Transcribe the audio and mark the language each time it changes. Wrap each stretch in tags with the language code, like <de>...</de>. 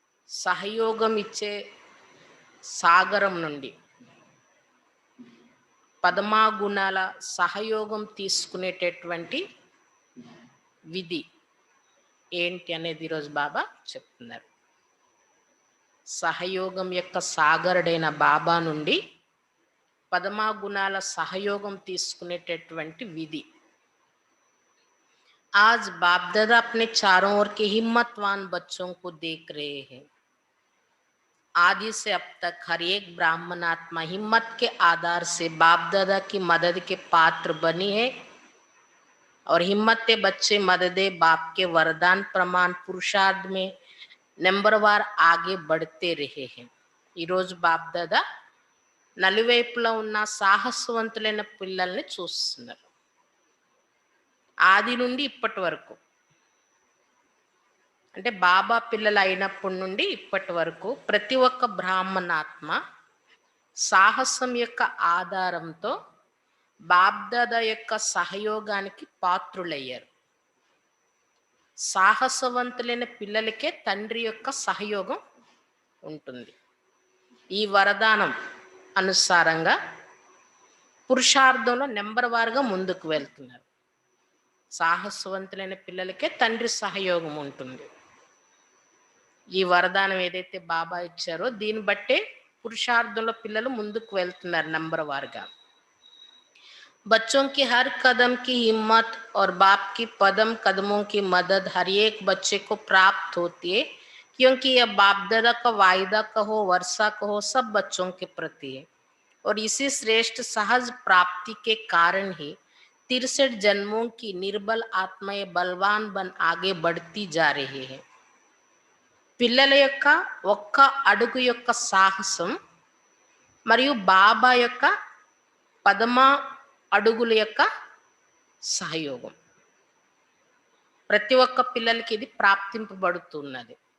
<te>సహయోగం ఇచ్చే సాగరం నుండి పదమాగుణాల సహయోగం తీసుకునేటటువంటి విధి ఏంటి అనేది ఈరోజు బాబా చెప్తున్నారు. సహయోగం యొక్క సాగరుడైన బాబా నుండి పదమాగుణాల సహయోగం తీసుకునేటటువంటి విధి.</te> <hi>आज बाप दादा अपने चारों ओर के हिम्मतवान बच्चों को देख रहे हैं. आदि से अब तक हर एक ब्राह्मण आत्मा हिम्मत के आधार से बाप दादा की मदद के पात्र बनी है और हिम्मत के बच्चे मददे बाप के वरदान प्रमाण पुरुषार्थ में नंबरवार आगे बढ़ते रहे हैं.</hi> <te>ఈ రోజు బాప్ దాదా నలువైపులా ఉన్న సాహసవంతులైన పిల్లల్ని చూస్తున్నారు. ఆది నుండి ఇప్పటి వరకు, అంటే బాబా పిల్లలు అయినప్పటి నుండి ఇప్పటి వరకు ప్రతి ఒక్క బ్రాహ్మణాత్మ సాహసం యొక్క ఆధారంతో బాబ్దాదా యొక్క సహయోగానికి పాత్రులయ్యారు. సాహసవంతులైన పిల్లలకే తండ్రి యొక్క సహయోగం ఉంటుంది. ఈ వరదానం అనుసారంగా పురుషార్థంలో నెంబర్ వారుగా ముందుకు వెళ్తున్నారు. సాహసవంతులైన పిల్లలకే తండ్రి సహయోగం ఉంటుంది. ఈ వరదానం ఏదైతే బాబా ఇచ్చారో దీన్ని బట్టే పురుషార్థంలో పిల్లలు ముందుకు వెళ్తున్నారు నెంబర్ వారుగా.</te> <hi>बच्चों की हर कदम की हिम्मत और बाप की पदम कदमों की मदद हर एक बच्चे को प्राप्त होती है, क्योंकि यह बाप दादा का वायदा कहो, वर्षा कहो, सब बच्चों के प्रति है. और इसी श्रेष्ठ सहज प्राप्ति के कारण ही 63 जन्मों की निर्बल आत्माएं बलवान बन आगे बढ़ती जा रही है.</hi> <te>పిల్లల యొక్క ఒక్క అడుగు యొక్క సాహసం మరియు బాబా యొక్క పదమ అడుగుల యొక్క సహయోగం ప్రతి ఒక్క పిల్లలకి ఇది ప్రాప్తింపబడుతున్నది.</te>